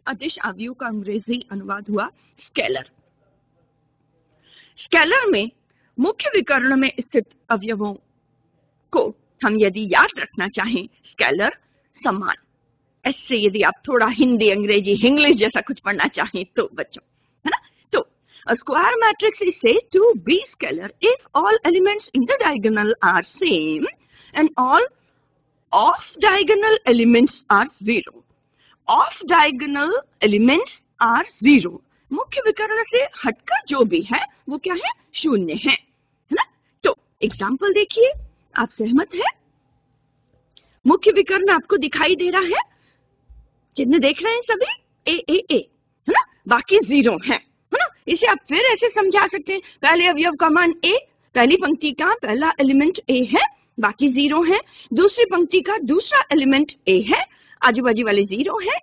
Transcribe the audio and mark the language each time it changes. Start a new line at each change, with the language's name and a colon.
Hindi: अदिश अवयव का अंग्रेजी अनुवाद हुआ स्केलर। स्केलर में मुख्य विकर्ण में स्थित अवयवों को हम यदि याद रखना चाहें, स्केलर समान, ऐसे यदि आप थोड़ा हिंदी अंग्रेजी इंग्लिश जैसा कुछ पढ़ना चाहें तो बच्चों, है ना?
English: तो a square matrix is said to be scalar if all elements in the diagonal are same and all off diagonal elements are 0. Off diagonal elements are 0.
Hindi: मुख्य विकर्ण से हटकर जो भी है वो क्या है? 0 है ना? तो एग्जाम्पल देखिए, आप सहमत है? मुख्य विकर्ण आपको दिखाई दे रहा है, चिन्ह देख रहे हैं सभी, ए ए ए, है ना? बाकी 0 है ना? इसे आप फिर ऐसे समझा सकते हैं, पहले अवयव का मान ए, पहली पंक्ति का पहला एलिमेंट ए है, बाकी 0 है, दूसरी पंक्ति का दूसरा एलिमेंट ए है, आजू बाजू वाले 0 है।